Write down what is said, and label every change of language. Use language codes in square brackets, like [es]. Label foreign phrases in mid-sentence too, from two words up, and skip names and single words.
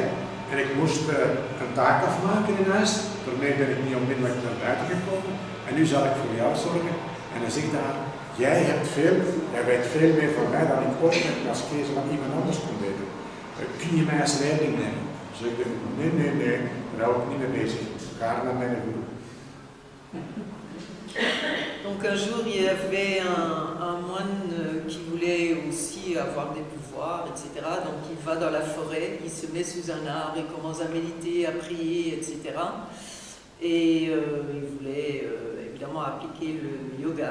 [nl] En ik moest een taak afmaken in huis. Daarmee ben ik niet onmiddellijk naar buiten gekomen. En nu zal ik voor jou zorgen. En dan zegt hij, jij weet veel meer van mij dan ik ooit met een askese van iemand anders kon weten. Kun je mij als leiding nemen? Dus ik denk, nee, daar hou ik niet mee bezig. Ga naar mijn guru. [fr] Donc un jour, il y avait un moine qui voulait aussi avoir des pouvoirs, etc. Donc il va dans la forêt, il se met sous un arbre, il commence à méditer, à prier, etc. Et il voulait évidemment appliquer le yoga.